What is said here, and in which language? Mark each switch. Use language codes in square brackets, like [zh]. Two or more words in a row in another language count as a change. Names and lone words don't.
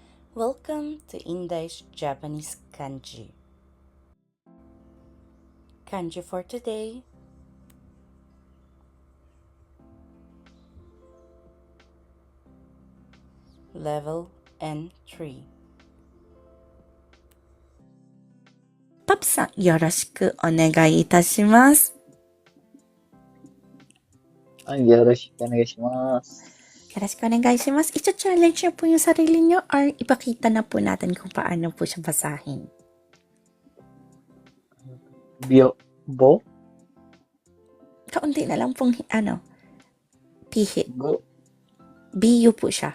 [en] Welcome to Indai's Japanese Kanji. Kanji for today. Level N3. [ja] パプさん、よろしくお願いいたします。よろしくお願いします。よろしくお願いします。 [tl] I-challenge niyo po yung sarili niyo or ipakita na po natin kung paano po siya basahin. Bo? Kaunti na lang pong pihit. Go. Biyu po siya.